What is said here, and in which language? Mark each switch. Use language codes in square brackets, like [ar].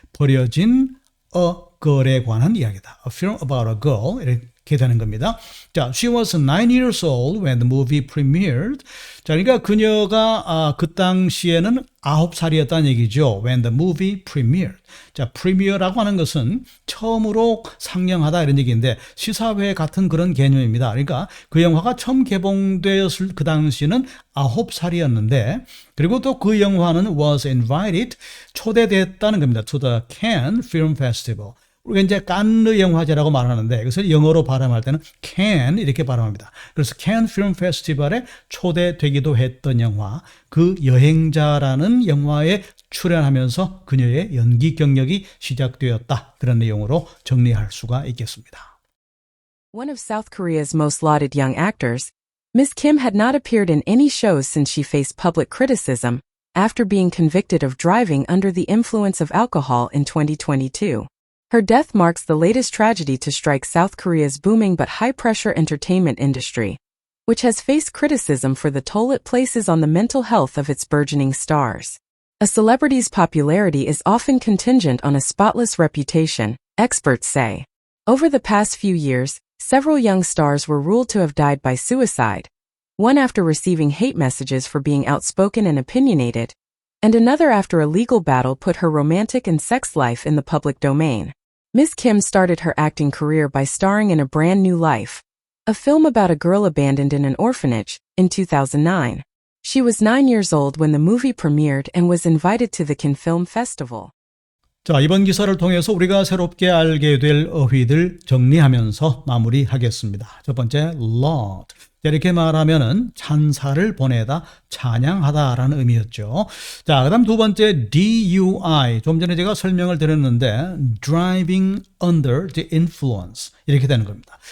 [ko] 버려진 [en] a girl [ko] 에 관한 이야기다. [en] A film about a girl. [ko] 이렇게 되는 겁니다. [en] 자, she was 9 years old when the movie premiered. [ko] 자, 그러니까 그녀가 그 당시에는 9살이었다는 얘기죠. [en] When the movie premiered. [ko] 자, premiere라고 하는 것은 처음으로 상영하다 이런 얘기인데 시사회 같은 그런 개념입니다. 그러니까 그 영화가 처음 개봉되었을 그 당시는 9살이었는데 그리고 또 그 영화는 [en] was invited [ko] 초대됐다는 겁니다. [en] To the Cannes Film Festival. [ko] 우리가 이제 칸느 영화제라고 말하는데 이것을 영어로 발음할 때는 Cannes 이렇게 발음합니다. 그래서 Cannes Film Festival에 초대되기도 했던 영화, 그 여행자라는 영화에 출연하면서 그녀의 연기 경력이 시작되었다. 그런 내용으로 정리할 수가 있겠습니다. [en] One of South Korea's most lauded young actors, Ms. Kim had not appeared in any shows since she faced public criticism after being convicted of driving under the influence of alcohol in 2022. Her death marks the latest tragedy to strike South Korea's booming but high-pressure entertainment industry, which has faced criticism for the toll it places on the mental health of its burgeoning stars. A celebrity's popularity is often contingent on a spotless reputation, experts say. Over the past few years, several young stars were ruled to have died by suicide, one after receiving hate messages for being outspoken and opinionated, and another after a legal battle put her romantic and sex life in the public domain. Ms. Kim started her acting career by starring in A Brand New Life, a film about a girl abandoned in an orphanage, in 2009. She was 9 years old when the movie premiered and was invited to the Cannes Film Festival. [ko] 자, 이번 기사를 통해서 우리가 새롭게 알게 될 어휘들 정리하면서 마무리하겠습니다. 첫 번째, laud. 이렇게 말하면은 찬사를 보내다, 찬양하다라는 의미였죠. 자, 그다음 두 번째 DUI. 좀 전에 제가 설명을 드렸는데 [en] driving under the influence [ko] 이렇게 되는 겁니다.